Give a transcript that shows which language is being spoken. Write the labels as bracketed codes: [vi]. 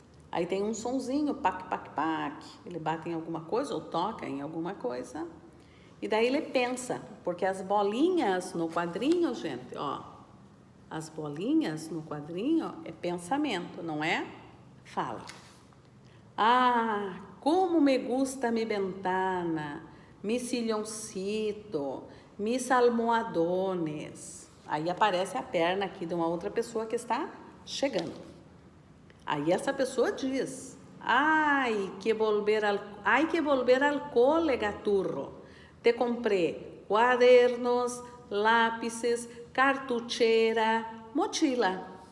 [pt] Aí tem um sonzinho, pac, pac, pac. Ele bate em alguma coisa ou toca em alguma coisa. E daí ele pensa, porque as bolinhas no quadrinho, gente, ó. As bolinhas no quadrinho é pensamento, não é? Fala. [es] Ah, como me gusta mi ventana, mi silloncito, mis almohadones. [pt] Aí aparece a perna aqui de uma outra pessoa que está chegando. Aí essa pessoa diz, [es] ai que volver al cole, Gaturro. Te compré cuadernos, lápices, cartuchera, mochila.